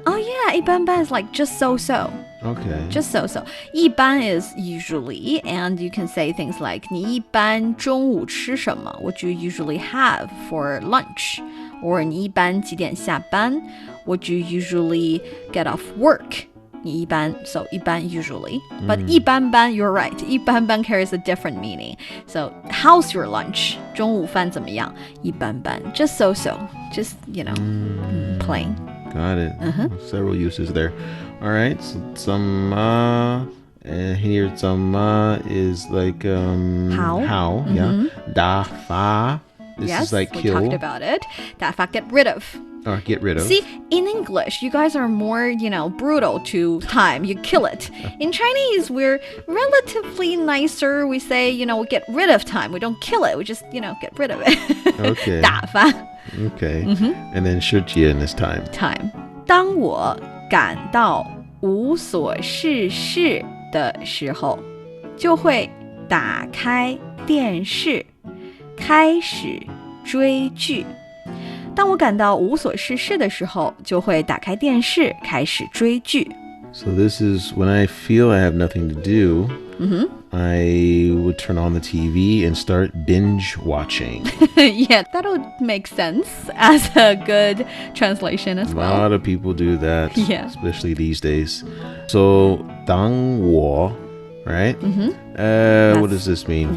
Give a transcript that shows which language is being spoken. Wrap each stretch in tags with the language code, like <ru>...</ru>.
<en>Oh yeah, 一般般 is like just so-so. Okay. Just so-so. 一般 is usually, and you can say things like</en> <zh>你一般中午吃什么?</zh> <en>What do you usually have for lunch?</en> <zh>Or 你一般几点下班?</zh> <en>What do you usually get off work? 你一般, so 一般 usually. But 一般般, you're right. 一般般 carries a different meaning. So how's your lunch?</en> <zh>中午饭怎么样?一般般.</zh> <en>Just so-so. Just, you know, plain. Got it. Several uses there. All right. So 怎么, and here 怎么 is like how, yeah. 打发, this is like we kill. talked about it. 打发, get rid of. Or get rid of. See, in English, you guys are more, brutal to time. You kill it. In Chinese, we're relatively nicer. We say, we get rid of time. We don't kill it. We just, get rid of it. Okay.</en> <zh>打发.</zh> <en>Okay. And then 时间 is time. Time.</en> <zh>当我感到无所事事的时候，就会打开电视，开始追剧。当我感到无所事事的时候，就会打开电视，开始追剧。</zh> <en>So this is when I feel I have nothing to do, I would turn on the TV and start binge watching. Yeah, that would make sense as a good translation as well. A lot of people do that, Yeah. especially these days. So 当我, right? What does this mean?</en>